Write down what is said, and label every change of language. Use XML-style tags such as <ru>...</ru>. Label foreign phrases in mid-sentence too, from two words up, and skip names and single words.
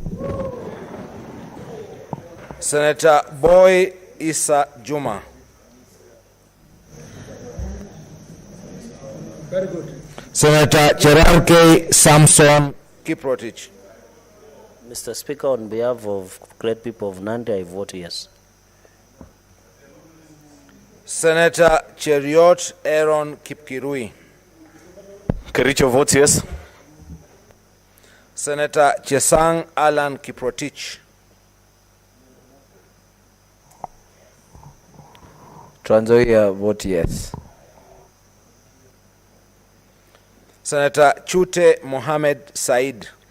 <en>Senator Boy Isa Juma. Very good. Senator Cherarke Samson Kiprotich. Mr. Speaker, on behalf of great people of Nandi, I vote yes. Senator Cheriot Aaron Kipkirui. Kericho votes yes. Senator Chesang Alan Kiprotich. Trans Nzoia vote yes. Senator Chute Mohammed Said.</en>